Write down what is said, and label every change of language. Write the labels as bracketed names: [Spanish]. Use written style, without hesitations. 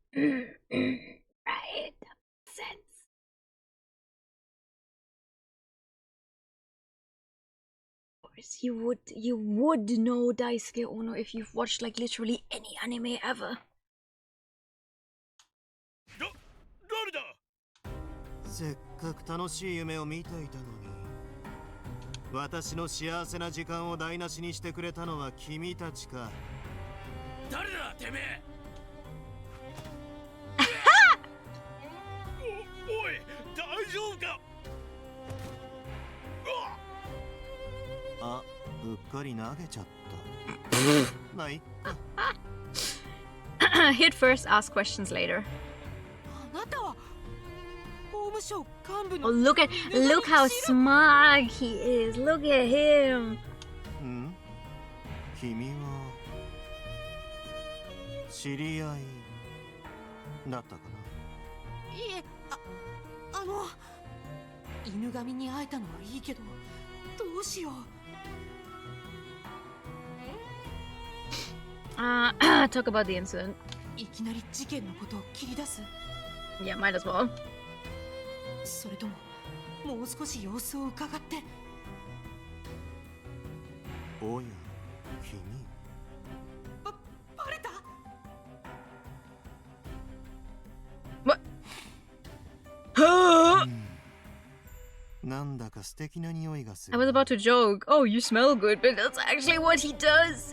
[English] Right. Sense. Of course, you would know Daisuke Ono if you've watched like literally any anime ever. [Japanese] 誰だ。せっかく楽しい夢を見ていたのに、私の幸せな時間を台無しにしてくれたのは君たちか。誰だてめえ。おい、大丈夫か。あ、うっかり投げちゃった。まあいっか。 [English] Hit first, ask questions later. [Japanese] あなたは法務省幹部 [English] Oh, [Japanese] の。 [English] look how smug he is. Look at him. [Japanese] ん？君は知り合いだったかな。いえ、犬神に会えたのはいいけど、どうしよう。 [English] Talk about the incident. [Japanese] いきなり事件のことを切り出す。 [English] Yeah, might as well. [Japanese] それとももう少し様子を伺って。おや、君。バレた。なんだか素敵な匂いがす [English] I [Japanese] る。 [English] was about to joke. Oh, you smell good, but that's actually what he does.